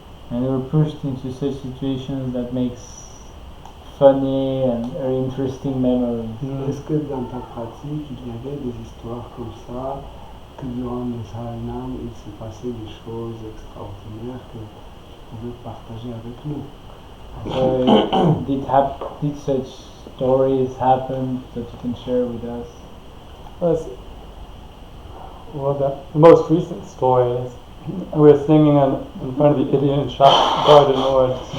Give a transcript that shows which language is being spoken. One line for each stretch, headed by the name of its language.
English: And we're pushed into such situations that makes funny and very interesting memories.
French: Est-ce que dans ta pratique il y avait des histoires comme ça, que durant les harinam il s'est passé des choses extraordinaires que tu pouvais partager avec nous?
English: Did such stories happen that you can share with us? Well, the most recent story is we were singing in front of the Indian shop garden lord.